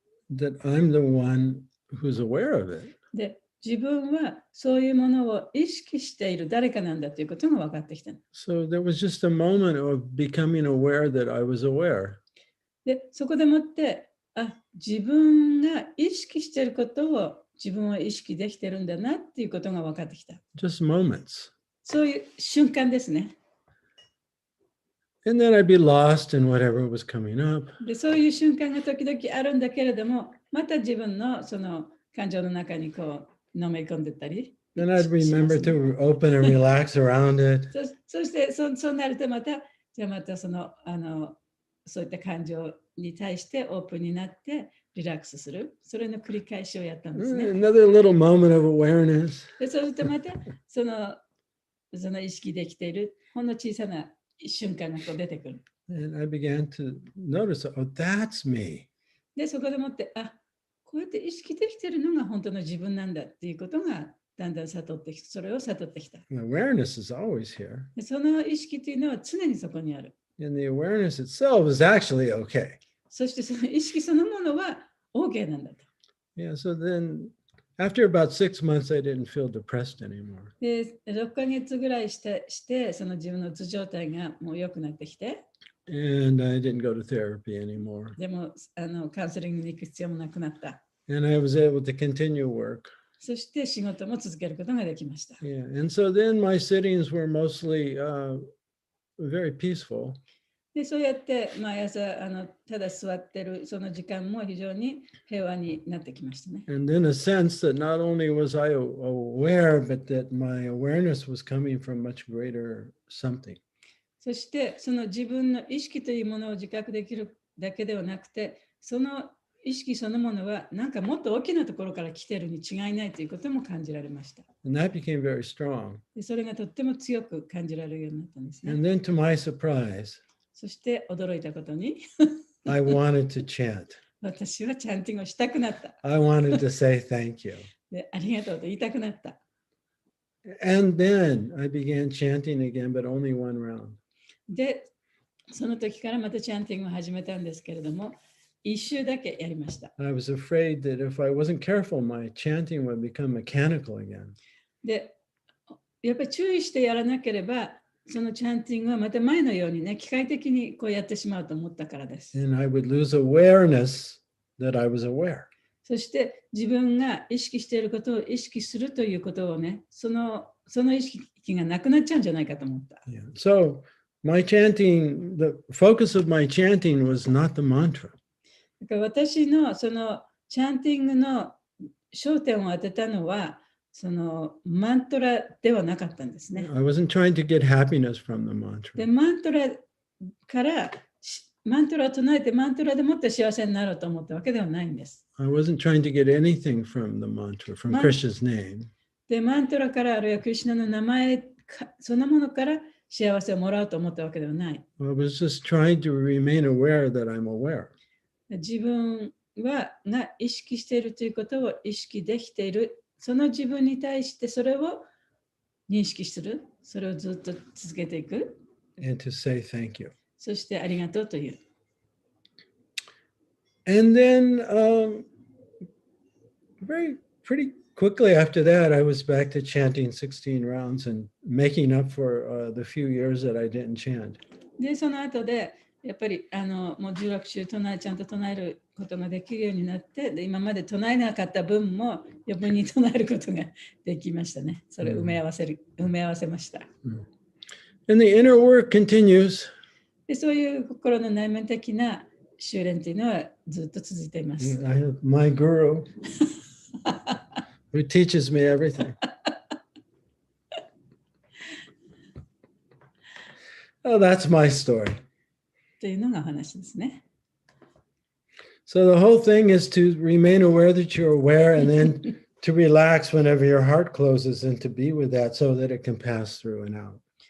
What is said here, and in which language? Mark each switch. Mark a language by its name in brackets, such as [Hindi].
[English] That I'm the one who's aware of it. [Japanese] で、自分はそういうものを意識している誰かなんだということが分かってきた。 [English] So there was just a moment of becoming aware that I was aware. [Japanese] で、そこでもって、自分が意識していることを自分は意識できてるんだなっていうことが分かってきた。 [English] Just moments. [Japanese] そういう瞬間ですね。 [English] And then I'd be lost in whatever was coming up. [Japanese] で、そういう瞬間が時々あるんだけれども、また自分のその感情の中にこうのめり込んでったり。 [English] Then I'd remember to open and relax around it. [Japanese] そしてそうなるとまたそういった感情に対してオープンになってリラックスする。それの繰り返しをやったんですね。 [English] Another little moment of awareness. [Japanese] でそうするとまたその意識できているほんの小さな瞬間がこう出てくる。 [English] And I began to notice, oh, that's me. [Japanese] で、そこでもって、あ、こうやって意識できてるのが本当の自分なんだっていうことがだんだん悟ってきて、それを悟ってきた。 [English] And awareness is always here. [Japanese] でその意識というのは常にそこにある。 [English] And the awareness itself is actually okay. [Japanese] そしてその意識そのものは OK なんだと。 [English] Yeah, so then after about 6 months, I didn't feel depressed anymore. [Japanese] で、6ヶ月ぐらいしてその自分のうつ状態がもう良くなってきて、 [English] And I didn't go to therapy anymore. [Japanese] でもカウンセリングに行く必要もなくなった。 [English] And I was able to continue work. [Japanese] そして仕事も続けることができました。 [English] Yeah, and so then my sittings were mostly very peaceful. [Japanese] で、そうやって毎朝ただ座ってるその時間も非常に平和になってきましたね。 [English] And in a sense that not only was I aware, but that my awareness was coming from much greater something. [Japanese] そしてその自分の意識というものを自覚できるだけではなくて、その意識そのものはなんかもっと大きなところから来てるに違いないということも感じられました。 [English] And that became very strong. [Japanese] でそれがとっても強く感じられるようになったんですね。 [English] And then to my surprise, [Japanese] そして驚いたことに [English] I wanted to chant. [Japanese] 私はチャンティングをしたくなった。 [English] I wanted to say thank you. [Japanese] でありがとうと言いたくなった。 [English] And then I began chanting again, but only one round. [Japanese] で、その時からまたチャンティングを始めたんですけれども、一周だけやりました。 [English] I was afraid that if I wasn't careful, my chanting would become mechanical again. [Japanese] で、やっぱり注意してやらなければ、そのチャンティングはまた前のようにね、機械的にこうやってしまうと思ったからです。 [English] And I would lose awareness that I was aware. [Japanese] そして自分が意識していることを意識するということをね、その意識がなくなっちゃうんじゃないかと思った。 Yeah. [English] So my chanting, the focus of my chanting was not the mantra. [Japanese] だから私のそのチャンティングの焦点を当てたのは、そのマントラではなかったんですね。 [English] I wasn't trying to get happiness from the で、 mantra. [Japanese] マントラからマントラを唱えてマントラでもって幸せになろうと思ったわけではないんです。 [English] I wasn't trying to get anything from the mantra, from Krishna's name. [Japanese] で、マントラからあるいはクリシュナの名前そのものから幸せをもらおうと思ったわけではない。 [English] I was just trying to remain aware that I'm aware. [Japanese] 自分が意識しているということを意識できている。その自分に対してそれを認識する。それをずっと続けていく。 [English] And to say thank you. [Japanese] そしてありがとうという。 [English] And then pretty quickly after that, I was back to chanting 16 rounds and making up for the few years that I didn't chant. [Japanese] で、その後で、やっぱりもう16週ちゃんと唱えることができるようになって、で今まで唱えなかった分も余分に唱えることができましたね。それを埋め合わせました。 [English] And the inner work continues. [Japanese] で、そういう心の内面的な修練というのはずっと続いています。 [English] I have my guru who teaches me everything. Oh, that's my story. [Japanese] というのが話ですね。 [English] So the whole thing is to remain aware that you're aware and then to relax whenever your heart closes and to be with that so that it can pass through and out.